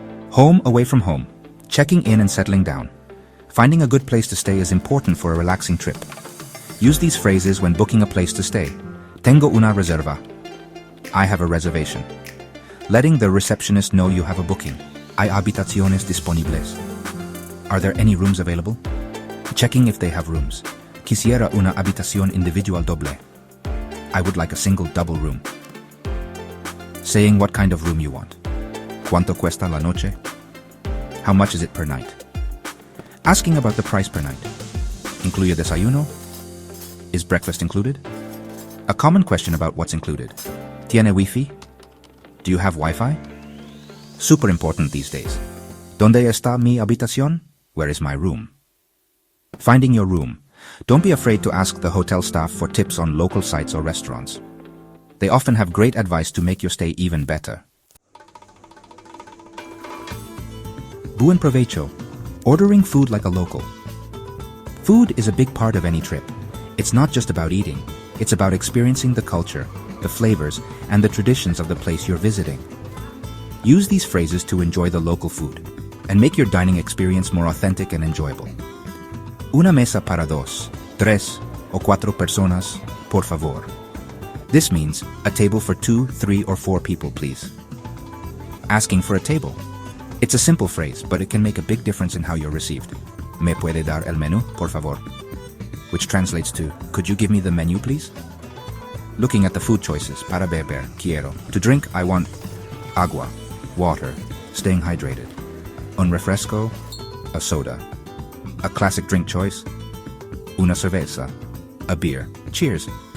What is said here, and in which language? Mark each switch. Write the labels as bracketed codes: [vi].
[en] Home away from home. Checking in and settling down. Finding a good place to stay is important for a relaxing trip. Use these phrases when booking a place to stay. [es] Tengo una reserva. [en] I have a reservation. Letting the receptionist know you have a booking. [es] Hay habitaciones disponibles. [en] Are there any rooms available? Checking if they have rooms. [es] Quisiera una habitación individual doble. [en] I would like a single double room. Saying what kind of room you want. [es] ¿Cuánto cuesta la noche? [en] How much is it per night? Asking about the price per night. [es] ¿Incluye desayuno? [en] Is breakfast included? A common question about what's included. [es] ¿Tiene wifi? [en] Do you have Wi-Fi? Super important these days. [es] ¿Dónde está mi habitación? [en] Where is my room? Finding your room. Don't be afraid to ask the hotel staff for tips on local sites or restaurants. They often have great advice to make your stay even better. [es] Buen Provecho. [en] Ordering food like a local. Food is a big part of any trip. It's not just about eating. It's about experiencing the culture, the flavors, and the traditions of the place you're visiting. Use these phrases to enjoy the local food and make your dining experience more authentic and enjoyable. [es] Una mesa para dos, tres, o cuatro personas, por favor. [en] This means a table for 2, 3, or 4 people, please. Asking for a table. It's a simple phrase, but it can make a big difference in how you're received. [es] ¿Me puede dar el menú, por favor? [en] Which translates to, could you give me the menu, please? Looking at the food choices, [es] para beber, quiero. [en] To drink, I want agua, water, staying hydrated. [es] Un refresco, [en] a soda. A classic drink choice, [es] una cerveza, [en] a beer. Cheers.